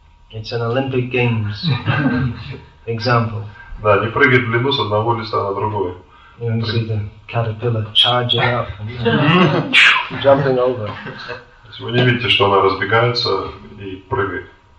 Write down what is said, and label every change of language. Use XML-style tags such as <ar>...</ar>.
<en>It's an Olympic Games example.</en> <ru>Да, не прыгает в длину с одного листа на другой.</ru> <en>You can see the caterpillar charging up and jumping over.</en> <ru>Вы не видите, что она разбегается и прыгает.</ru>